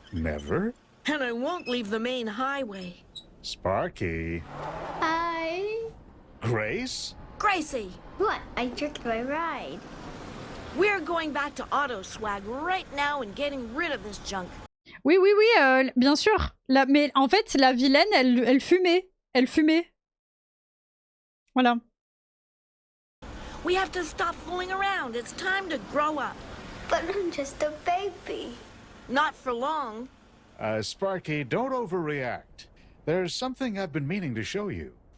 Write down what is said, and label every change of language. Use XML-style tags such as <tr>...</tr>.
<en>Never? And I won't leave the main highway. Sparky. Hi. Grace? Gracie, What? I jerked my ride. we're going back to Auto Swag right now and getting rid of this junk.</en> <fr>Oui, bien sûr. Mais en fait, la vilaine, elle fumait. Elle fumait. Voilà.</fr> <en>We have to stop fooling around. It's time to grow up. But I'm just a baby. Not for long. Sparky, don't overreact. There's something I've been meaning to show you.</en>